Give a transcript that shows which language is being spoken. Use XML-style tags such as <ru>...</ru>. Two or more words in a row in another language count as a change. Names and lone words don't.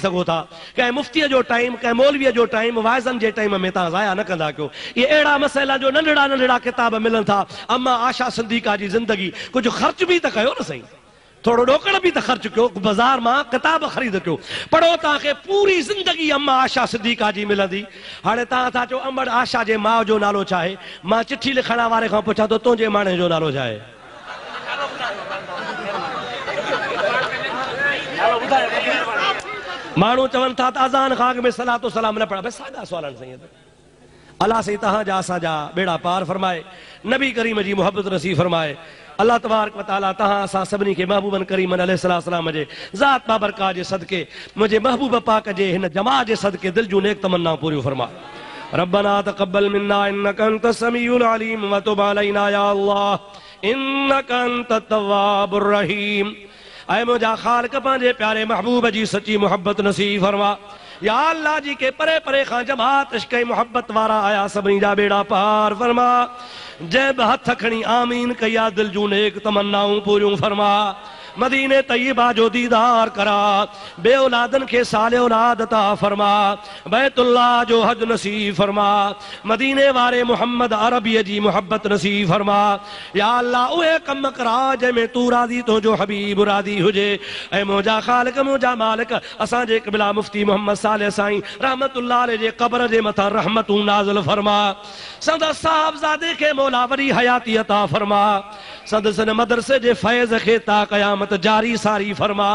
<sd>सघो था कंहिं मुफ्तीअ जो टाइम कंहिं मौलवीअ जो टाइम वाइज़नि जे टाइम में तव्हां ज़ाया न कंदा कयो इहे अहिड़ा मसइला जो नंढड़ा नंढड़ा किताब मिलनि था अम्मा आशा सिद्दीक़ा जी ज़िंदगी कुझु ख़र्च बि त कयो न साईं थोड़ो ॾोकड़ बि त ख़र्च कयो बाज़ार मां किताब ख़रीद कयो पढ़ो तव्हांखे पूरी ज़िंदगी अम्मा आशा सिद्दीक़ा जी मिलंदी हाणे तव्हां था चओ अमड़ आशा जे माउ जो नालो छा आहे मां चिठी लिखण वारे खां पुछां थो तुंहिंजे माणे जो नालो छा आहे माण्हू चवनि था त अज़ान खां अॻु में सलातो सलाम न पढ़ा बसि साॻा सवाल आहिनि साईं अलाह साईं तव्हांजा असांजा बेड़ा पार फरमाए नबी करीम जी मोहब्बत नसीब फरमाए</sd> <ar>الله تبارك وتعالى</ar> <sd>तहां असां सभिनी खे महबूबन करीमन अलैहिस्सलाम जे ज़ात बाबरकात जे सदके मुंहिंजे महबूब पाक जे हिन जमात जे सदके दिल जूं नेक तमन्ना पूरियूं फरमा</sd> <ar>ربنا تقبل منا إنك أنت السميع العليم وتب علينا يا الله إنك أنت التواب الرحيم</ar> <sd>ऐ मुंहिंजा ख़ालिक पंहिंजे प्यारे महबूब जी सची मोहब्बत नसीब फरमा या अल्लाह जी के परे परे खां जमात इश्क़ मोहब्बत वारा आया सभिनी जा बेड़ा पार फरमा जंहिं बि हथ खणी आमीन कया दिल जूं नेक तमन्नाऊं पूरियूं फरमा मदीने तय्यबा जो दीदार करा बे औलादन के साले औलाद अता फरमा बैतुल्लाह जो हज नसीब फरमा मदीने वारे मोहम्मद अरबी जी मोहब्बत नसीब फरमा या अल्लाह उहे कम करा जंहिंमें तू राज़ी तो जो हबीब राज़ी हुजे ऐं मुंहिंजा ख़ालिक मुंहिंजा मालिक असांजे क़िबला मुफ्ती मोहम्मद साले साईं</sd> <ar>رحمة الله عليه</ar> <sd>जे क़ब्र जे मथां रहमतूं नाज़िल फरमा संदस साहबज़ादे खे मौला वरी हयाती अता फरमा संदस मदरसे जे फैज़ खे ता क़यामत क़यामत जारी सारी फरमा।</sd>